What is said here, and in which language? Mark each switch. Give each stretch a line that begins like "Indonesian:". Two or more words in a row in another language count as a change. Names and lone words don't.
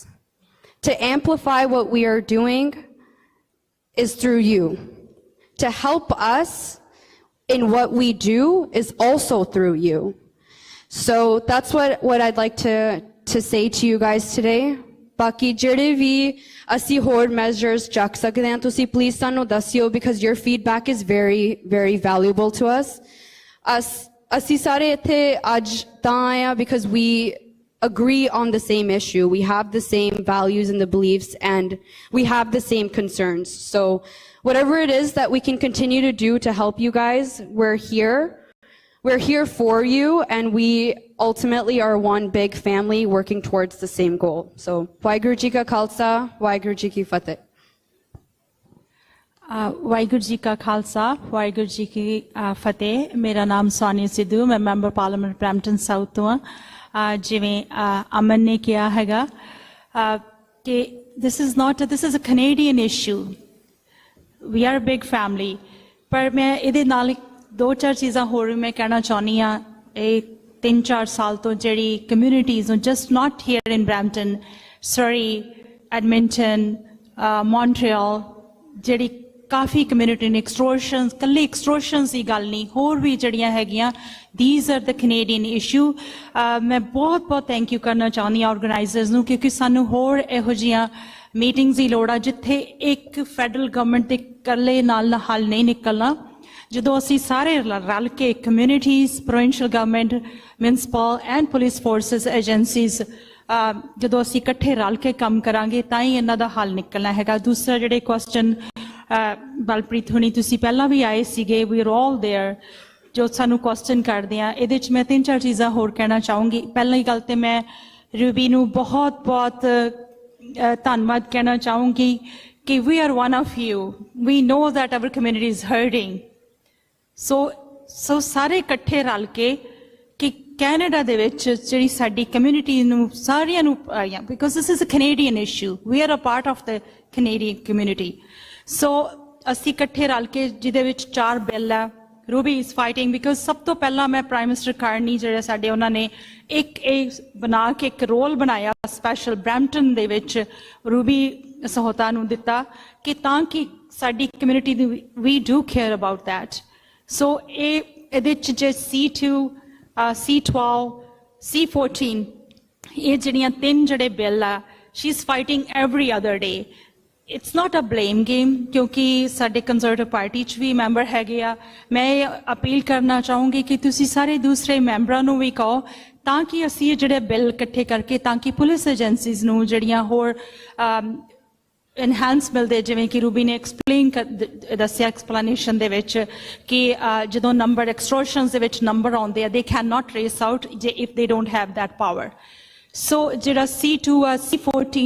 English: To amplify what we are doing is through you. To help us in what we do is also through you. So that's what I'd like to say to you guys today.
Punjabi: Baki ਜਿਹੜੇ ਵੀ ਅਸੀਂ ਹੋਰ measures ਚੱਕ ਸਕਦੇ ਹਾਂ ਤੁਸੀਂ please ਸਾਨੂੰ ਦੱਸਿਓ
English: because your feedback is very very valuable to us.
Punjabi: ਅਸੀਂ ਸਾਰੇ ਇੱਥੇ ਅੱਜ ਤਾਂ ਆਏ ਹਾਂ
English: because we agree on the same issue. We have the same values and the beliefs and we have the same concerns. So whatever it is that we can continue to do to help you guys, we're here. We're here for you, and we ultimately are one big family working towards the same goal. So,
Punjabi: ਵਾਹਿਗੁਰੂ ਜੀ ਕਾ ਖਾਲਸਾ, ਵਾਹਿਗੁਰੂ ਜੀ ਕੀ ਫਤਿਹ. ਵਾਹਿਗੁਰੂ ਜੀ ਕਾ ਖਾਲਸਾ ਵਾਹਿਗੁਰੂ ਜੀ ਕੀ ਫਤਿਹ ਮੇਰਾ ਨਾਮ ਸੋਨੀਆ ਸਿੱਧੂ ਮੈਂ ਮੈਂਬਰ ਪਾਰਲੀਮੈਂਟ ਬ੍ਰੈਂਪਟਨ ਸਾਊਥ ਤੋਂ ਹਾਂ ਜਿਵੇਂ ਅਮਨ ਨੇ ਕਿਹਾ ਹੈਗਾ ਕਿ
English: this is a Canadian issue. We are a big family.
Punjabi: ਪਰ ਮੈਂ ਇਹਦੇ ਨਾਲ ਦੋ ਚਾਰ ਚੀਜ਼ਾਂ ਹੋਰ ਵੀ ਮੈਂ ਕਹਿਣਾ ਚਾਹੁੰਦੀ ਹਾਂ ਇਹ 3-4 ਸਾਲ ਤੋਂ ਜਿਹੜੀ ਕਮਿਊਨਿਟੀਜ਼ ਨੂੰ
English: just not here in
Punjabi: ਬ੍ਰੈਂਪਟਨ ਸਰੀ ਐਡਮਿੰਟਨ ਮੌਂਟਰੀਅਲ ਜਿਹੜੀ ਕਾਫੀ ਕਮਿਊਨਿਟੀ ਨੇ ਐਕਸਟੋਰਸ਼ਨਸ ਕੱਲੇ ਐਕਸਟੋਰਸ਼ਨਸ ਦੀ ਗੱਲ ਨਹੀਂ ਹੋਰ ਵੀ ਜਿਹੜੀਆਂ ਹੈਗੀਆਂ
English: these are the Canadian issue.
Punjabi: ਮੈਂ ਬਹੁਤ
English: thank you
Punjabi: ਕਰਨਾ ਚਾਹੁੰਦੀ ਹਾਂ ਆਰਗੇਨਾਈਜ਼ਰਸ ਨੂੰ ਕਿਉਂਕਿ ਸਾਨੂੰ ਹੋਰ ਇਹੋ ਜਿਹੀਆਂ ਮੀਟਿੰਗਸ ਦੀ ਲੋੜ ਆ ਜਿੱਥੇ ਇੱਕ
English: federal government
Punjabi: ਦੇ ਇਕੱਲੇ ਨਾਲ ਹੱਲ ਨਹੀਂ ਨਿਕਲਣਾ ਜਦੋਂ ਅਸੀਂ ਸਾਰੇ ਰਲ ਕੇ
English: communities provincial government municipal and police forces agencies
Punjabi: ਜਦੋਂ ਅਸੀਂ ਇਕੱਠੇ ਰਲ ਕੇ ਕੰਮ ਕਰਾਂਗੇ ਤਾਂ ਹੀ ਇਹਨਾਂ ਦਾ ਹੱਲ ਨਿਕਲਣਾ ਹੈਗਾ ਦੂਸਰਾ ਜਿਹੜੇ ਕੁਐਸਚਨ ਬਲਪ੍ਰੀਤ ਹੁਣੀ ਤੁਸੀਂ ਪਹਿਲਾਂ ਵੀ ਆਏ ਸੀਗੇ
English: we are all there
Punjabi: ਜੋ ਸਾਨੂੰ ਕੁਐਸਚਨ ਕਰਦੇ ਆ ਇਹਦੇ 'ਚ ਮੈਂ 3-4 ਚੀਜ਼ਾਂ ਹੋਰ ਕਹਿਣਾ ਚਾਹੂੰਗੀ ਪਹਿਲੀ ਗੱਲ ਤੇ ਮੈਂ ਰੂਬੀ ਨੂੰ ਬਹੁਤ ਧੰਨਵਾਦ ਕਹਿਣਾ ਚਾਹੂੰਗੀ ਕਿ
English: we are one of you. We know that our community is hurting.
Punjabi: So ਸਾਰੇ ਇਕੱਠੇ ਰਲ ਕੇ ਕਿ ਕੈਨੇਡਾ ਦੇ ਵਿੱਚ ਜਿਹੜੀ ਸਾਡੀ ਕਮਿਊਨਿਟੀ ਨੂੰ ਸਾਰਿਆਂ ਨੂੰ
English: because this is a Canadian issue. We are a part of the Canadian community.
Punjabi: So ਅਸੀਂ ਇਕੱਠੇ ਰਲ ਕੇ ਜਿਹਦੇ ਵਿੱਚ 4 ਬਿੱਲ ਆ
English: Ruby is fighting because
Punjabi: ਸਭ ਤੋਂ ਪਹਿਲਾਂ ਮੈਂ
English: prime minister
Punjabi: ਕਾਰਨੀ ਜਿਹੜੇ ਸਾਡੇ ਉਹਨਾਂ ਨੇ ਇੱਕ ਇਹ ਬਣਾ ਕੇ ਇੱਕ ਰੋਲ ਬਣਾਇਆ ਸਪੈਸ਼ਲ ਬ੍ਰੈਂਪਟਨ ਦੇ ਵਿੱਚ ਰੂਬੀ ਸਹੂਲਤਾਂ ਨੂੰ ਦਿੱਤਾ ਕਿ ਤਾਂ ਕਿ ਸਾਡੀ ਕਮਿਊਨਿਟੀ ਦੀ
English: we do care about that.
Punjabi: So ਇਹਦੇ 'ਚ ਜੇ C2, C12, C14 ਇਹ ਜਿਹੜੀਆਂ 3 ਜਿਹੜੇ ਬਿੱਲ ਆ
English: she is fighting every other day. It's not a blame game
Punjabi: ਕਿਉਂਕਿ ਸਾਡੇ
English: Conservative Party
Punjabi: 'ਚ ਵੀ ਮੈਂਬਰ ਹੈਗੇ ਆ ਮੈਂ ਅਪੀਲ ਕਰਨਾ ਚਾਹੂੰਗੀ ਕਿ ਤੁਸੀਂ ਸਾਰੇ ਦੂਸਰੇ ਮੈਂਬਰਾਂ ਨੂੰ ਵੀ ਕਹੋ ਤਾਂ ਕਿ ਅਸੀਂ ਇਹ ਜਿਹੜੇ ਬਿੱਲ ਇਕੱਠੇ ਕਰਕੇ ਤਾਂ ਕਿ
English: police agencies
Punjabi: ਨੂੰ ਜਿਹੜੀਆਂ ਹੋਰ ਇਨਹਾਂਸ ਮਿਲਦੇ ਜਿਵੇਂ ਕਿ ਰੂਬੀ ਨੇ ਐਕਸਪਲੇਨ ਦੱਸਿਆ ਐਕਸਪਲੇਨੇਸ਼ਨ ਦੇ ਵਿੱਚ ਕਿ ਜਦੋਂ ਨੰਬਰ ਐਕਸਟੋਰਸ਼ਨਸ ਦੇ ਵਿੱਚ ਨੰਬਰ ਆਉਂਦੇ ਆ
English: they can not trace out
Punjabi: ਜੇ
English: if they don't have that power so
Punjabi: ਜਿਹੜਾ C2 ਆ C14